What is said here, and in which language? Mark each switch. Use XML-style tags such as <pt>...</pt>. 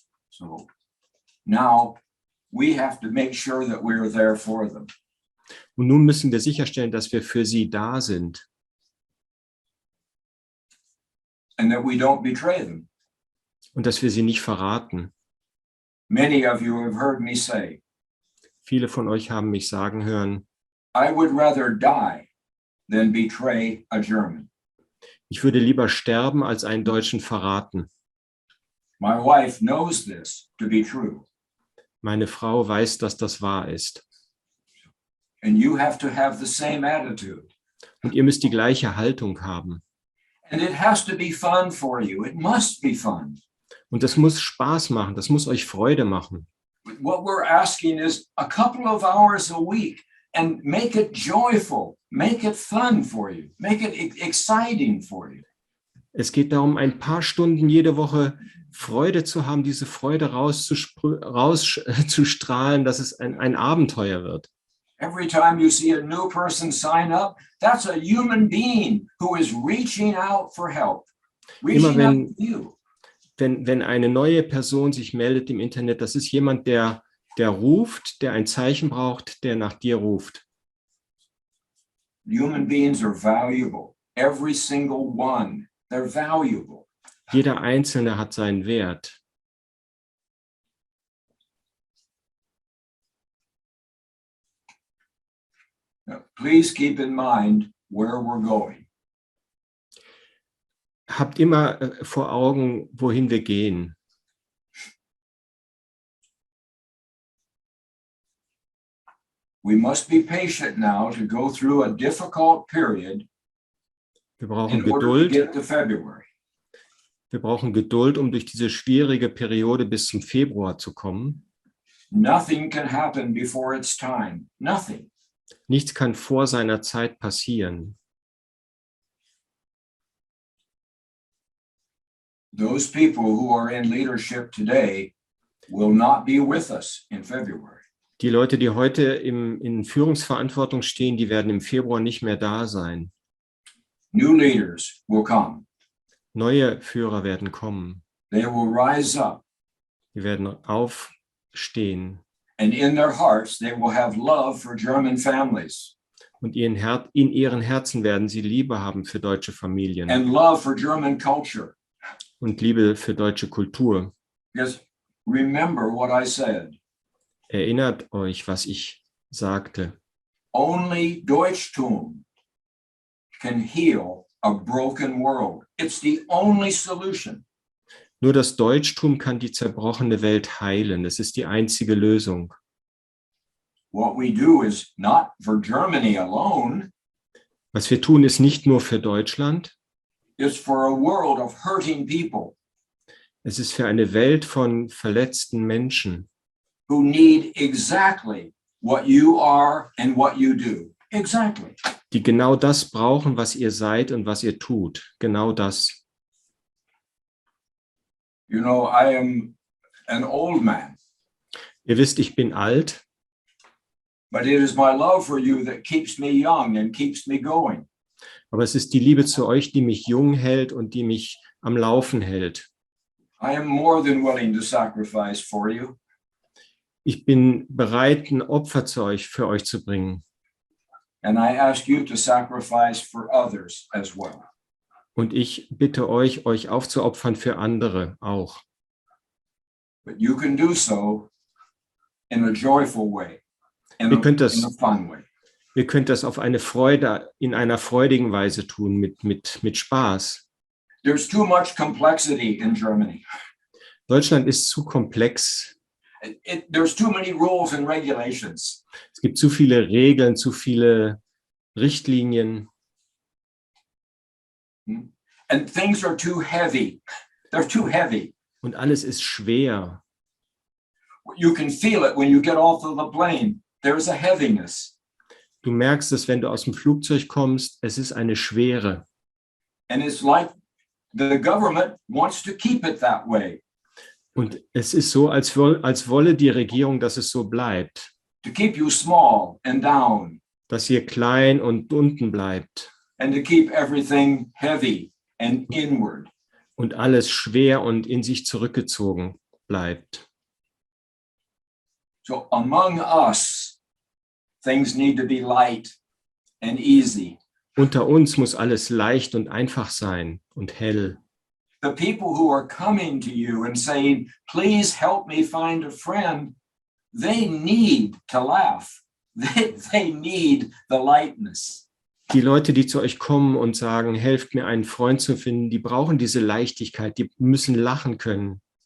<en>So now we have to make sure that we're there for them.</en> <de>Und nun müssen wir sicherstellen, dass wir für sie da sind</de> <en>And that we don't betray them.</en> <de>und dass wir sie nicht verraten.</de> <en>Many of you have heard me say,</en> <de>Viele von euch haben mich sagen hören,</de> <en>I would rather die than betray a German.</en> <de>ich würde lieber sterben, als einen Deutschen verraten.</de> <en>My wife knows this to be true.</en> <de>Meine Frau weiß, dass das wahr ist.</de> <en>And you have to have the same attitude.</en> <de>Und ihr müsst die gleiche Haltung haben.</de> <en>And it has to be fun for you. It must be fun.</en> <de>Und das muss Spaß machen, das muss euch Freude machen.</de> <en>What we're asking is a couple of hours a week and make it joyful, make it fun for you, make it exciting for you.</en> <de>Es geht darum, ein paar Stunden jede Woche Freude zu haben, diese Freude rauszustrahlen, dass es ein Abenteuer wird.</de> <en>Every time you see a new person sign up, that's a human being who is reaching out for help.</en> <de>Immer</de> <en>Reaching out to you.</en> <de>wenn eine neue Person sich meldet im Internet, das ist jemand, der ruft, der ein Zeichen braucht, der nach dir ruft.</de> <en>Human beings are valuable. Every single one. They're valuable.</en> <de>Jeder Einzelne hat seinen Wert.</de> <en>Now, please keep in mind where we're going.</en> <de>Habt immer vor Augen, wohin wir gehen.</de> <en>We must be patient now to go through a difficult period</en> <de>Wir brauchen</de> <en>in order to</en> <de>Geduld.</de> <en>get to February.</en> <de>Wir brauchen Geduld, um durch diese schwierige Periode bis zum Februar zu kommen.</de> <en>Nothing can happen before its time. Nothing.</en> <de>Nichts kann vor seiner Zeit passieren.</de> <en>Those people who are in leadership today will not be with us in February.</en> <de>Die Leute, die heute in Führungsverantwortung stehen, die werden im Februar nicht mehr da sein.</de> <en>New leaders will come.</en> <de>Neue Führer werden kommen.</de> <en>They will rise up,</en> <de>Die werden aufstehen.</de> <en>and in their hearts they will have love for German families.</en> <de>Und in ihren Herzen werden sie Liebe haben für deutsche Familien</de> <en>and love for German culture.</en> <de>und Liebe für deutsche Kultur.</de> <en>Because remember what I said.</en> <de>Erinnert euch, was ich sagte.</de> <en>Only Deutschtum can heal a broken world. It's the only solution.</en> <de>Nur das Deutschtum kann die zerbrochene Welt heilen. Es ist die einzige Lösung.</de> <en>What we do is not for Germany alone.</en> <de>Was wir tun, ist nicht nur für Deutschland.</de> <en>It's for a world of hurting people</en> <de>Es ist für eine Welt von verletzten Menschen,</de> <en>who need exactly what you are and what you do. Exactly.</en> <de>die genau das brauchen, was ihr seid und was ihr tut. Genau das.</de> <en>You know, I am an old man,</en> <de>Ihr wisst, ich bin alt,</de> <en>but it is my love for you that keeps me young and keeps me going.</en> <de>aber es ist die Liebe zu euch, die mich jung hält und die mich am Laufen hält.</de> <en>I am more than willing to sacrifice for you.</en> <de>Ich bin bereit, ein Opfer für euch zu bringen.</de> <en>And I ask you to sacrifice for others as well.</en> <de>Und ich bitte euch, euch aufzuopfern für andere auch.</de> <en>But you can do so in a joyful way, in</en> <de>Ihr könnt</de> <en>a</en> <de>das,</de> <en>fun way.</en> <de>ihr könnt das auf eine Freude, in einer freudigen Weise tun, mit Spaß.</de> <en>There's too much complexity in Germany.</en> <de>Deutschland ist zu komplex.</de> <en>There's too many rules and regulations.</en> <de>Es gibt zu viele Regeln, zu viele Richtlinien.</de> <en>And things are too heavy. They're too heavy.</en> <de>Und alles ist schwer.</de> <en>You can feel it when you get off of the plane. There's a heaviness.</en> <de>Du merkst es, wenn du aus dem Flugzeug kommst, es ist eine Schwere.</de> <en>And it's like the government wants to keep it that way.</en> <de>Und es ist so, als wolle die Regierung, dass es so bleibt.</de> <en>To keep you small and down.</en> <de>Dass ihr klein und unten bleibt.</de> <en>And to keep everything heavy and inward.</en> <de>Und alles schwer und in sich zurückgezogen bleibt.</de> <en>So among us, things need to be light and easy.</en> <de>Unter uns muss alles leicht und einfach sein und hell.</de> <en>The people who are coming to you and saying, please help me find a friend, they need to laugh. They need the lightness.</en> <de>Die Leute, die zu euch kommen und sagen, helft mir, einen Freund zu finden, die brauchen diese Leichtigkeit, die müssen lachen können.</de>